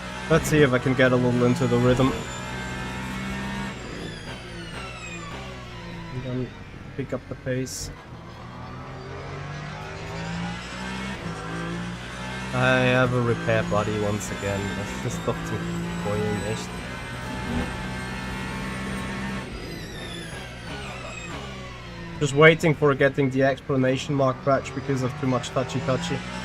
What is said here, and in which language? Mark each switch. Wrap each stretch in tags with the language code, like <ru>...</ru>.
<en>Let's see if I can get a little into the rhythm. And then pick up the pace. I have a repair buddy once again.</en> <de>Das ist doch zum Heulen, echt.</de> <en>Just waiting for getting the explanation mark patch because of too much touchy-touchy.</en>